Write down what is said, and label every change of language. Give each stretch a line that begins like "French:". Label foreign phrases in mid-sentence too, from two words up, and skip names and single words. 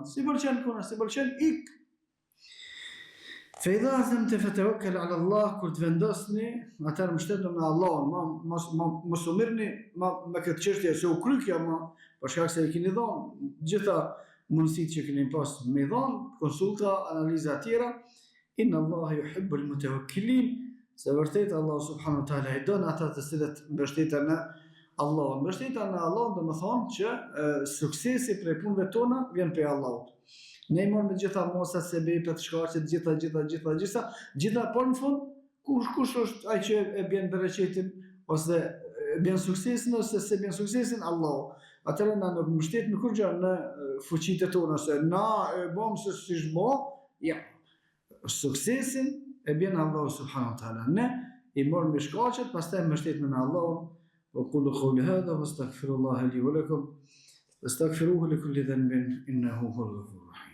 Albanian: Si pëlqen kuna, si pëlqen, ik.
Arabic: فإذا عزمت فتوكل على الله,
Albanian: kur të vendosni, atëherë mbështetuni në Allahun, mos u mirni me këtë çështje se u krykja më, për shkak se i keni dhënë gjitha mundësitë që keni pas me dhënë, konsulta, analiza të tjera.
Arabic: إن الله يحب المتوكلين,
Albanian: se vërtet Allah
Arabic: سبحانه وتعالى
Albanian: i don ata të cilët mbështeten në Allah. Mbështetja në Allah do të thonë që suksesi prej punëve tona vjen prej Allahut. Ne i marrim me gjitha mosat, sebepet, shkaqet, gjitha, por në fund kush është ai që e bën bereqetin ose e bën suksesin ose se bën suksesin Allahu. Atëherë na nuk mbështetemi kur gjë në fuqitë tona se na e bëm se si zhbo, ja. Suksesin e bën Allahu
Arabic: سبحانه وتعالى.
Albanian: Ne i marrim me shkaqet, pastaj mbështetemi në Allahun.
Arabic: وأقول قولي هذا واستغفر الله لي ولكم واستغفروه لكل ذنب إنه هو الغفور